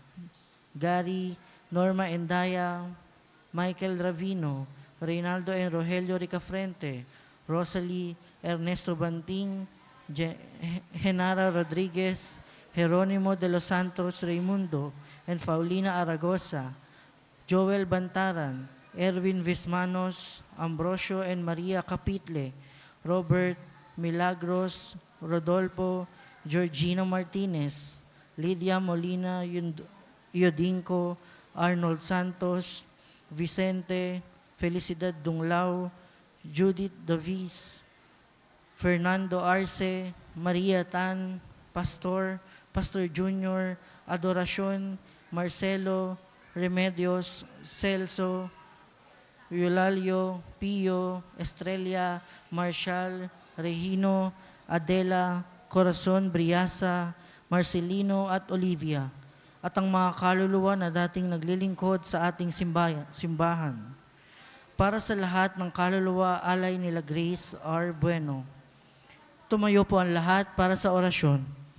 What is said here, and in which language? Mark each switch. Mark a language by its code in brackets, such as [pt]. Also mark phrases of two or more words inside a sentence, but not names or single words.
[tl] Gary, Norma Endaya, Michael Ravino, Reynaldo and Rogelio Ricafrente, Rosalie, Ernesto Banting, Genara Rodriguez, Jeronimo de los Santos Raimundo, and Paulina Aragosa, Joel Bantaran, Erwin Vismanos, Ambrosio and Maria Capitle, Robert, Milagros, Rodolfo, Georgina Martinez, Lydia Molina Yodinco, Arnold Santos, Vicente, Felicidad Dunglao, Judith Davis, Fernando Arce, Maria Tan, Pastor Junior, Adoracion, Marcelo, Remedios, Celso, Eulalio, Pio, Estrella, Marshall, Regino, Adela, Corazon, Briasa, Marcelino at Olivia, at ang mga kaluluwa na dating naglilingkod sa ating simbahan. Para sa lahat ng kaluluwa, alay nila Grace R. Bueno. Tumayo po ang lahat para sa orasyon.